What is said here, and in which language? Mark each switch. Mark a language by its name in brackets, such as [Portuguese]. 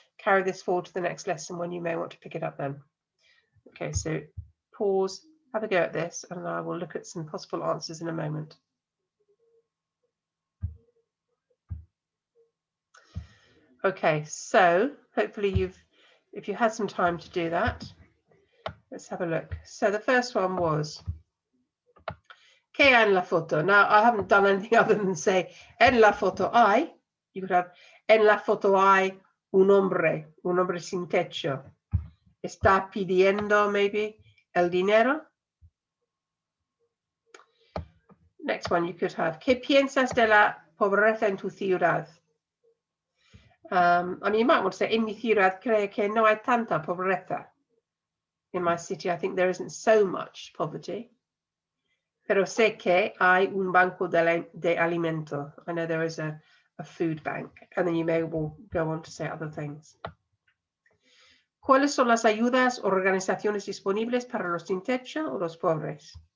[English] Carry this forward to the next lesson when you may want to pick it up then. Okay, so pause, have a go at this, and I will look at some possible answers in a moment. Okay, so hopefully if you had some time to do that, let's have a look. So the first one was, [Spanish] ¿Qué hay en la foto? [English] Now, I haven't done anything other than say, [Spanish] en la foto hay. [English] You could have, [Spanish] en la foto hay un hombre sin techo. Está pidiendo, maybe, el dinero. [English] Next one, you could have, [Spanish] ¿Qué piensas de la pobreza en tu ciudad? [English] I mean, you might want to say, [Spanish] en mi ciudad creo que no hay tanta pobreza. [English] In my city, I think there isn't so much poverty. [Spanish] Pero sé que hay un banco de alimento. [English] I know there is a food bank. And then you may well go on to say other things. [Spanish] ¿Cuáles son las ayudas o organizaciones disponibles para los sin techo o los pobres?